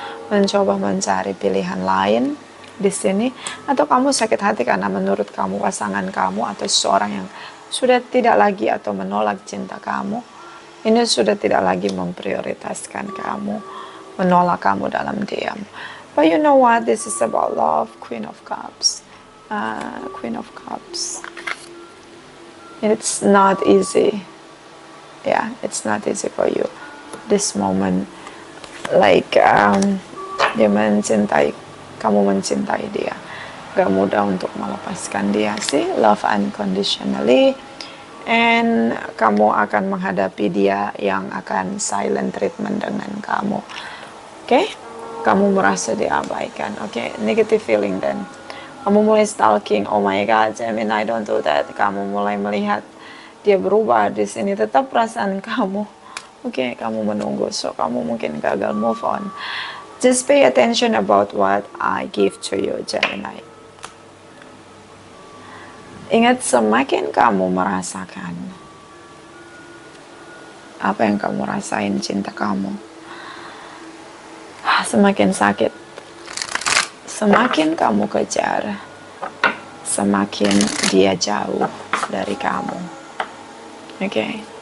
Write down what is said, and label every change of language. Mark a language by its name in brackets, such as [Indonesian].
[Indonesian] Mencoba mencari pilihan lain di sini, atau kamu sakit hati karena menurut kamu pasangan kamu atau seseorang yang sudah tidak lagi atau menolak cinta kamu ini sudah tidak lagi memprioritaskan kamu, menolak kamu dalam diam. [English] But you know what, this is about love. Queen of Cups. Queen of Cups. It's not easy. Yeah, it's not easy for you this moment. [Indonesian] Like dia mencintai, kamu mencintai dia, gak mudah untuk melepaskan dia sih. [English] Love unconditionally, [Indonesian] and kamu akan menghadapi dia yang akan silent treatment dengan kamu. Okay? Kamu merasa diabaikan. Okay? [English] Negative feeling then. [Indonesian] Kamu mulai stalking. [English] Oh my God, Gemini, don't do that. [Indonesian] Kamu mulai melihat dia berubah di sini. Tetap perasaan kamu. Okay, kamu menunggu. So kamu mungkin gagal move on. [English] Just pay attention about what I give to you, Gemini. [Indonesian] Ingat, semakin kamu merasakan apa yang kamu rasain cinta kamu, semakin sakit. Semakin kamu kejar, semakin dia jauh dari kamu. Okay?